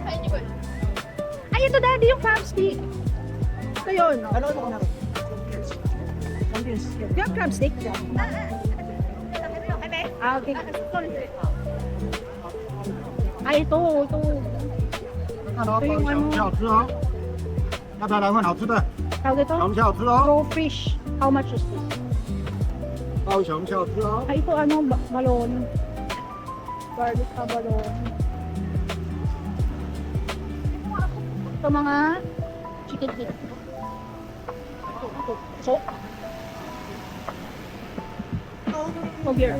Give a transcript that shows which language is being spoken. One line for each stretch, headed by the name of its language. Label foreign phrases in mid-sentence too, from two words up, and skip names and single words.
Filipino: Ay, ito daddy, yung
English: crab stick.
Filipino: Ito yun. Ano ko na? Yung
English: crab stick.
Filipino: Ah, okay. Ay, ito. Ito. Ito yung ano.
Chinese: 好吃哦，要不要来份好吃的？
Filipino: Tawag ito?
Chinese: 小好吃哦，
English: Raw fish. How much is this?
Chinese: 高雄小吃哦。
Filipino: Ay, ito ano, balon. Garlic na balon. Ito mga
English: chicken feet.
Filipino: So, oh, beer.